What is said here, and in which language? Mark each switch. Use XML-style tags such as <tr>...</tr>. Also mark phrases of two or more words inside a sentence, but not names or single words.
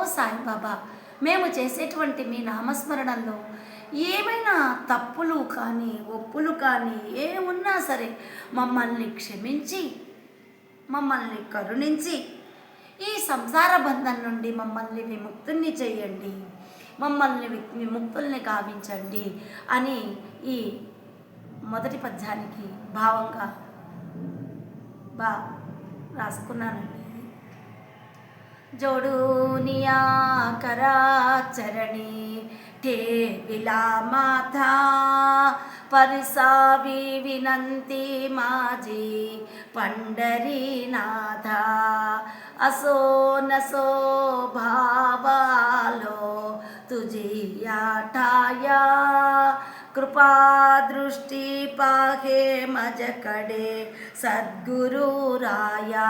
<te>సాయిబాబా, మేము చేసేటువంటి మీ నామస్మరణల్లో ఏమైనా తప్పులు కానీ ఒప్పులు కానీ ఏమున్నా సరే మమ్మల్ని క్షమించి మమ్మల్ని కరుణించి ఈ సంసార బంధం నుండి మమ్మల్ని విముక్తుల్ని చేయండి, మమ్మల్ని విముక్తుల్ని గావించండి అని ఈ మొదటి పద్యానికి భావంగా రాసుకున్నానండి.</te> <mr>जोडूनिया करा चरणी ठेविला माथा परिसावी विनंती माझी पंढरीनाथा. असो नसो भावालो तुझी आठाया कृपा दृष्टी पाहे मजकडे सद्गुरु राया.</mr>